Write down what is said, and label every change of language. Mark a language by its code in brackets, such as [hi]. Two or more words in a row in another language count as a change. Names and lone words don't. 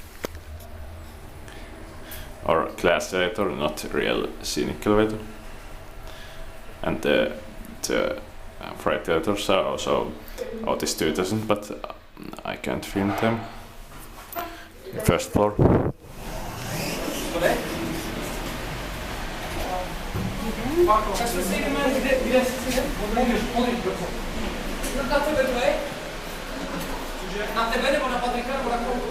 [en] Or class elevator, not real scenic elevator. And the freight elevators are also Otis 2000, but I can't film them. First floor. [cs] Na tebe nebo na Patrika nebo na koho?